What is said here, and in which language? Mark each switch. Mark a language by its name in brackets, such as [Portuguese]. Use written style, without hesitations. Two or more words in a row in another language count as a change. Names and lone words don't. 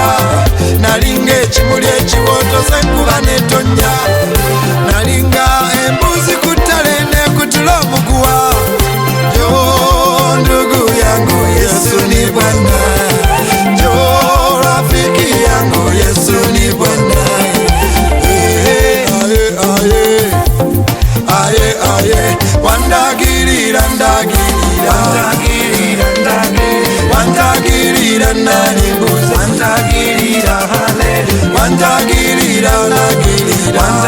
[Ganda] Nalinga ekimuli ekiwootoza enkuba netonnya, nalinga embuzi ku ttale nekutula omuguwa. [Swahili] Jo ndugu yangu Yesu ni Bwana, jo rafiki yangu Yesu ni Bwana. [Ganda] Wandagirira nalimbuza wandagirira haleluya wandagirira haleluya